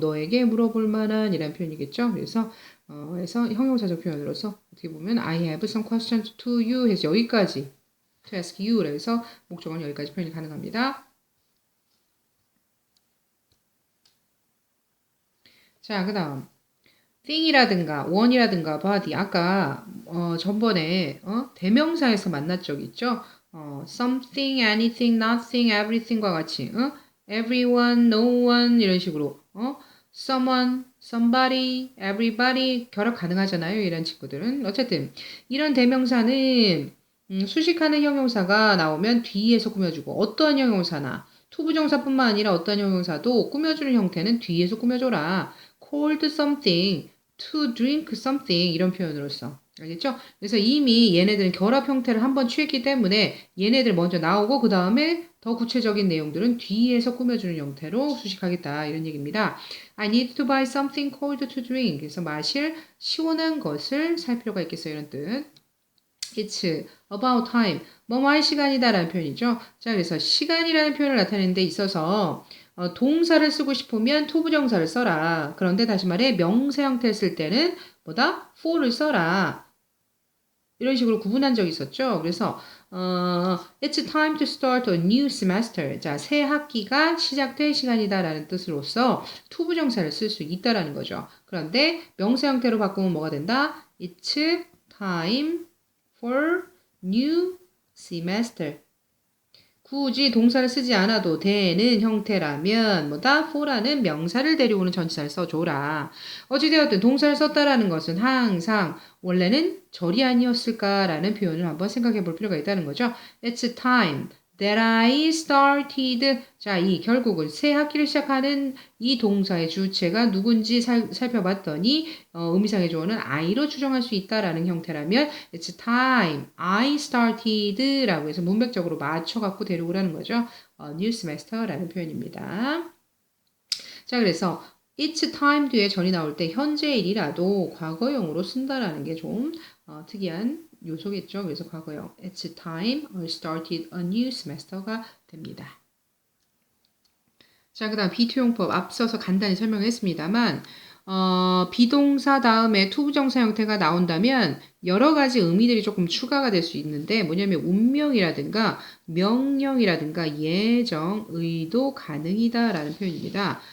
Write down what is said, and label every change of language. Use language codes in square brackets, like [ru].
[ko] 너에게 물어볼 만한 이란 표현이겠죠? 그래서 형용사적 표현으로서 어떻게 보면 [en] I have some questions to you [ko] 해서 여기까지 [en] to ask you [ko] 그래서 목적어는 여기까지 표현이 가능합니다. 자, 그 다음 thing이라든가 one이라든가 body 아까 전번에 대명사에서 만났 적 있죠? something, anything, nothing, everything과 같이 everyone, no one 이런 식으로 someone, somebody, everybody 결합 가능하잖아요. 이런 친구들은 어쨌든 이런 대명사는 수식하는 형용사가 나오면 뒤에서 꾸며주고 어떠한 형용사나 투부정사뿐만 아니라 어떠한 형용사도 꾸며주는 형태는 뒤에서 꾸며줘라. [en] cold something, to drink something [ko] 이런 표현으로써 알겠죠? 그래서 이미 얘네들은 결합 형태를 한번 취했기 때문에 얘네들 먼저 나오고 그 다음에 더 구체적인 내용들은 뒤에서 꾸며주는 형태로 수식하겠다 이런 얘기입니다. [en] I need to buy something cold to drink. [ko] 그래서 마실 시원한 것을 살 필요가 있겠어요 이런 뜻. [en] It's about time. [ko] 뭐뭐 할 시간이다 라는 표현이죠. 자, 그래서 시간이라는 표현을 나타내는 데 있어서 동사를 쓰고 싶으면 투부정사를 써라. 그런데 다시 말해 명사 형태를 쓸 때는 뭐다? for를 써라. 이런 식으로 구분한 적이 있었죠. [en] 그래서 It's time to start a new semester. [ko] 자, 새 학기가 시작될 시간이다 라는 뜻으로서 투부정사를 쓸 수 있다라는 거죠. 그런데 명사 형태로 바꾸면 뭐가 된다? [en] It's time for new semester. [ko] 굳이 동사를 쓰지 않아도 되는 형태라면 뭐다? for라는 명사를 데려오는 전치사를 써줘라. 어찌되었든 동사를 썼다라는 것은 항상 원래는 절이 아니었을까라는 표현을 한번 생각해 볼 필요가 있다는 거죠. [en] It's time that I started. [ko] 자, 이 결국은 새 학기를 시작하는 이 동사의 주체가 누군지 살펴봤더니 의미상의 조어는 I로 추정할 수 있다라는 형태라면 [en] It's time I started [ko] 라고 해서 문맥적으로 맞춰갖고 데려오라는 거죠. new semester라는 표현입니다. 자, 그래서 [en] It's time [ko] 뒤에 전이 나올 때 현재일이라도 과거형으로 쓴다라는 게 좀 특이한 요소겠죠. 그래서 과거형 [en] It's time I started a new semester가 됩니다. [ko] 자, 그 다음 비투용법 앞서서 간단히 설명했습니다만 비동사 다음에 투부정사 형태가 나온다면 여러 가지 의미들이 조금 추가가 될 수 있는데 뭐냐면 운명이라든가 명령이라든가 예정, 의도 가능이다 라는 표현입니다.